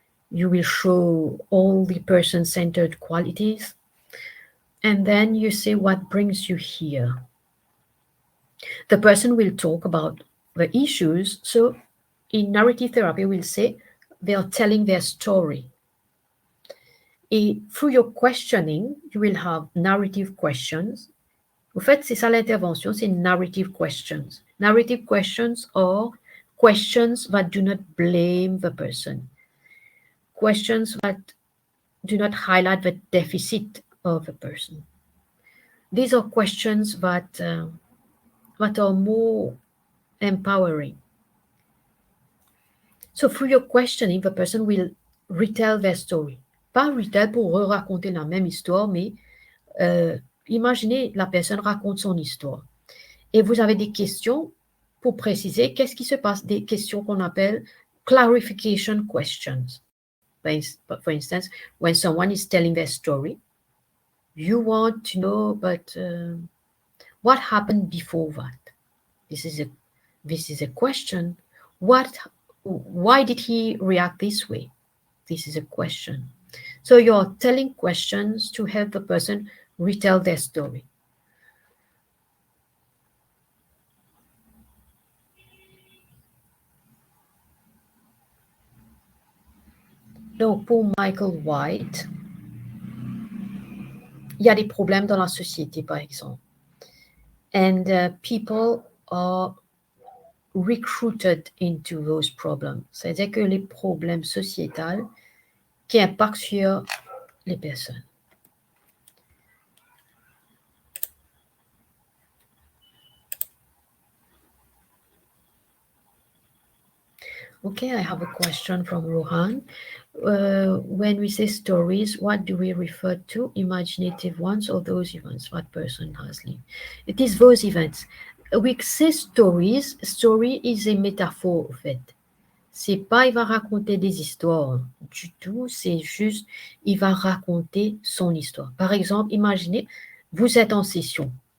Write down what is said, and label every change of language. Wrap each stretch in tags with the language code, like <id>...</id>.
<en>You will show all the person-centered qualities, and then you say, what brings you here? The person will talk about the issues. So in narrative therapy, we'll say they are telling their story. Et through your questioning, you will have narrative questions.</en> <fr>En fait, c'est ça l'intervention, c'est narrative questions.</fr> <en>Narrative questions are questions that do not blame the person. Questions that do not highlight the deficit of the person. These are questions that are more empowering. So through your questioning, the person will retell their story.</en> <fr>Pas retell pour raconter la même histoire, mais imaginez la personne raconte son histoire. Et vous avez des questions pour préciser qu'est-ce qui se passe, des questions qu'on appelle clarification questions.</fr> <en>For instance, when someone is telling their story, you want to know, but what happened before that? This is a question. Why did he react this way? This is a question. So you're telling questions to help the person retell their story.</en> <fr>Donc, pour Michael White, il y a des problèmes dans la société, par exemple.</fr> <en>And people are recruited into those problems.</en> <fr>C'est-à-dire que les problèmes sociétals qui impactent sur les personnes.</fr> <en>Okay, I have a question from Rohan. When we say stories, what do we refer to? Imaginative ones or those events what person has lived? It is those events. We say stories. Story is a</en> <fr>métaphore, en fait. C'est pas il va raconter des histoires du tout, c'est juste il va raconter son histoire. Par exemple, imaginez, vous êtes en session.</fr>